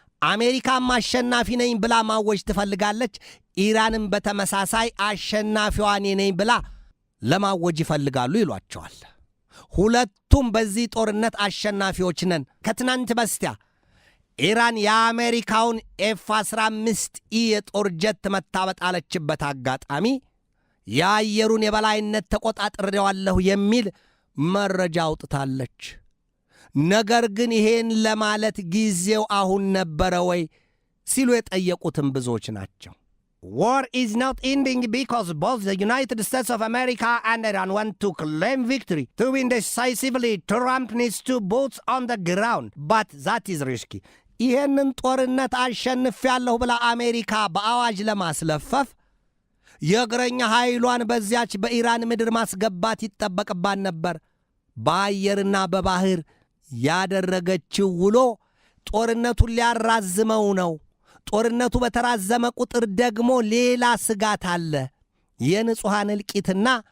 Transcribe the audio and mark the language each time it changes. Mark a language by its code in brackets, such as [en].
[am] አሜሪካም አሸናፊ ነኝ ብላ ማወጅ ትፈልጋለች። ኢራንም በተመሳሳይ አሸናፊዋ እኔ ነኝ ብላ ለማወጅ ይፈልጋሉ ይሏቸዋል። ሁለቱም በዚህ ጦርነት አሸናፊዎች ነን። ከትናንት በስቲያ ኢራን የአሜሪካውን F-15E የጦር ጀት መታበጣለችበት አጋጣሚ የአየሩን የበላይነት ተቆጣጥሬዋለሁ የሚል መረጃ አውጥታለች። ነገር ግን ይሄን ለማለት ጊዜው አሁን ነበረ ወይ ሲሉ የጠየቁትም ብዙዎች ናቸው። [en] War is not ending because both the United States of America and Iran want to claim victory. To win decisively, Trump needs to boots on the ground. But that is risky. [am] ይሄንን ጦርነት አሸንፊያለሁ ብላ አሜሪካ በአዋጅ ለማስለፈፍ የእግረኛ ኃይሏን በዚያች በኢራን ምድር ማስገባት ይጠበቅባት ነበር። በአየርና በባህር ያደረገችው ውሎ ጦርነቱን ሊያራዝመው ነው። ጦርነቱ በተራዘመ ቁጥር ደግሞ ሌላ ስጋት አለ። የንጹሐን እልቂትና